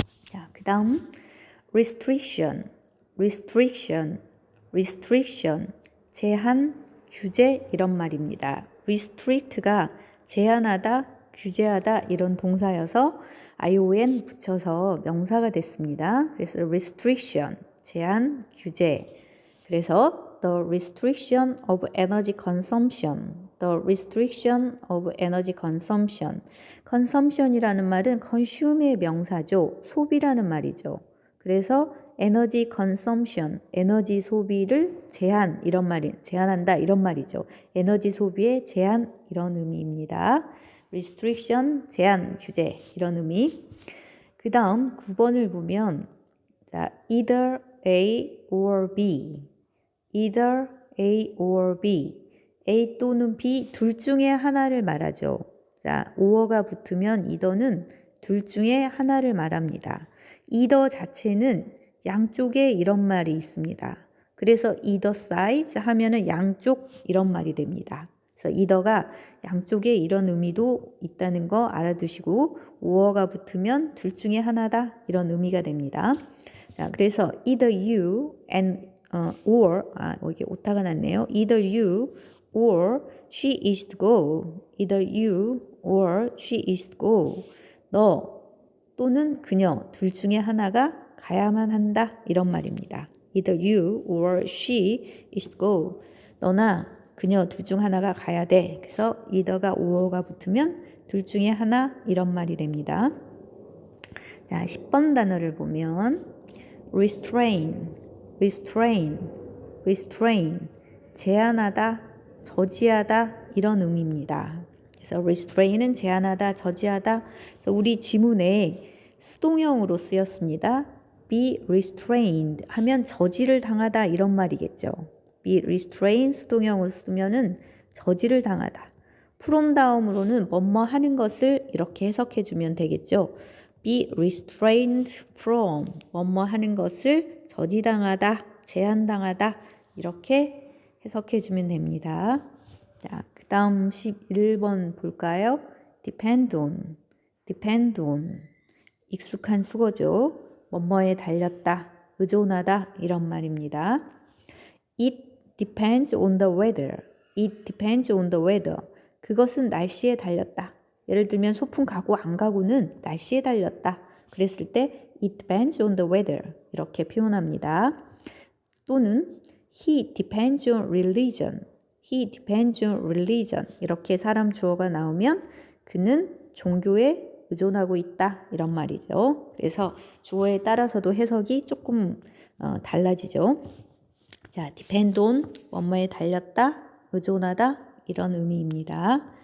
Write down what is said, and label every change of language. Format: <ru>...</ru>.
<ko>자, 그 다음 restriction, restriction, restriction, 제한, 규제 이런 말입니다. restrict가 제한하다, 규제하다 이런 동사여서 ion 붙여서 명사가 됐습니다. 그래서 restriction, 제한, 규제.</ko> <en>그래서 the restriction of energy consumption, the restriction of energy consumption.</en> <ko>consumption이라는 말은 consume의 명사죠. 소비라는 말이죠. 그래서 에너지 consumption, 에너지 소비를 제한 이런 말이 제한한다 이런 말이죠. 에너지 소비의 제한 이런 의미입니다. restriction, 제한, 규제 이런 의미. 그 다음 9번을 보면 자,</ko> <en>either A or B, either A or B,</en> <ko>A 또는 B 둘 중에 하나를 말하죠. 자, or가 붙으면 either는 둘 중에 하나를 말합니다. either 자체는 양쪽에 이런 말이 있습니다. 그래서 either sides 하면은 양쪽 이런 말이 됩니다. 그래서 either가 양쪽에 이런 의미도 있다는 거 알아두시고 or가 붙으면 둘 중에 하나다 이런 의미가 됩니다. 자, 그래서</ko> <en>either you and or</en> <ko>이게 오타가 났네요.</ko> <en>either you or she is to go. either you or she is to go.</en> <ko>너 또는 그녀 둘 중에 하나가 가야만 한다 이런 말입니다.</ko> <en>either you or she is to go.</en> <ko>너나 그녀 둘 중 하나가 가야 돼. 그래서 either가 or가 붙으면 둘 중에 하나 이런 말이 됩니다. 자, 10번 단어를 보면 restrain, restrain, restrain, 제한하다, 저지하다 이런 의미입니다. 그래서 restrain은 제한하다, 저지하다. 그래서 우리 지문에 수동형으로 쓰였습니다. be restrained 하면 저지를 당하다 이런 말이겠죠. be restrained 수동형으로 쓰면은 저지를 당하다. from 다음으로는 뭐뭐 하는 것을 이렇게 해석해 주면 되겠죠. be restrained from 뭐뭐 하는 것을 저지당하다, 제한당하다 이렇게 해석해 주면 됩니다. 자, 그 다음 11번 볼까요? depend on, depend on 익숙한 수거죠. 뭐뭐에 달렸다, 의존하다 이런 말입니다.</ko> <en>It depends on the weather. It depends on the weather.</en> <ko>그것은 날씨에 달렸다. 예를 들면 소풍 가고 안 가고는 날씨에 달렸다. 그랬을 때</ko> <en>it depends on the weather</en> <ko>이렇게 표현합니다.</ko> <en>또는 he depends on religion. He depends on religion</en> <ko>이렇게 사람 주어가 나오면 그는 종교에 의존하고 있다 이런 말이죠. 그래서 주어에 따라서도 해석이 조금 달라지죠. 자, depend on 뭐뭐에 달렸다, 의존하다 이런 의미입니다.</ko>